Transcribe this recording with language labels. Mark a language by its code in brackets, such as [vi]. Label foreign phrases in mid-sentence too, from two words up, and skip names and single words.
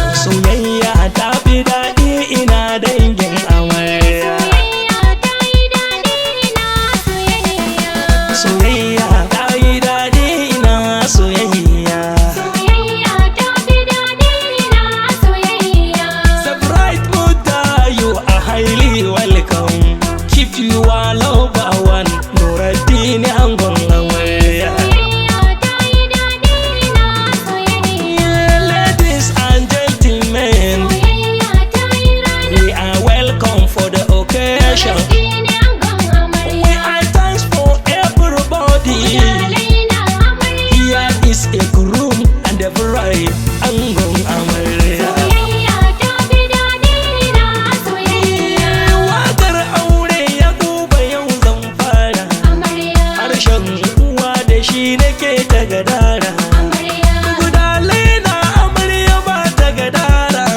[ha] Soyayya ta fi daɗi ina dangin amarya. Soyayya ta yi daɗi na soyayya. Soyayya ta yi daɗi ina soyayya. Soyayya ta fi daɗi na soyayya. [en] The bright mother, you are highly welcome. Keep you a lover one, [ha] Nuruddin angon amarya. Soyayya ta yi daɗi na soyayya. [en] Yeah, ladies and gentlemen, [ha] Soyayya ta yi rana. [en] we are welcome for the occasion. [ha] Nuruddin angon amarya. [en] We are thanks for everybody. [ha] Iyalai na amarya. [en] Here is a groom and a bride, [ha] angon amarya. Soyayya ta fi daɗi na soyayya. Wakar aure ya duba yau zan fara. Amarya. Harshen uwa da shi nake ta gadara. Amarya. Gudale na amarya ba ta gadara.